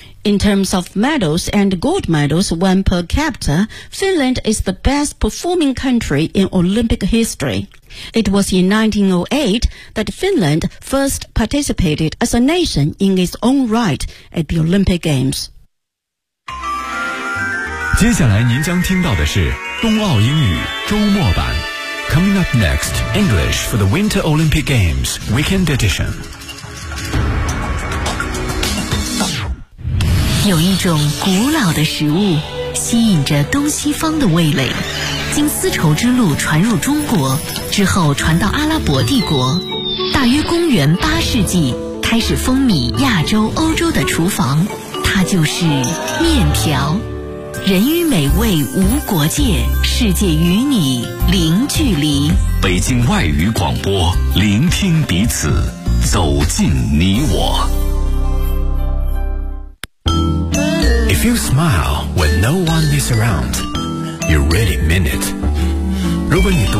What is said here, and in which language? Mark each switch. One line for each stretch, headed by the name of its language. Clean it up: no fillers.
English: In terms of medals and gold medals won per capita, Finland is the best performing country in Olympic history. It was in 1908 that Finland first participated as a nation in its own right at the Olympic Games.
Chinese: 接下来您将听到的是冬奥英语周末版。
English: Coming up next, English for the Winter Olympic Games Weekend Edition.
Chinese: 有一种古老的食物吸引着东西方的味蕾，经丝绸之路传入中国之后传到阿拉伯帝国，大约公元八世纪开始风靡亚洲欧洲的厨房，它就是面条。人与美味无国界，世界与你零距离。北京外语广播，聆听彼此，走进你我。
English: If you smile when no one is around, you really mean it.
Chinese: 如果你独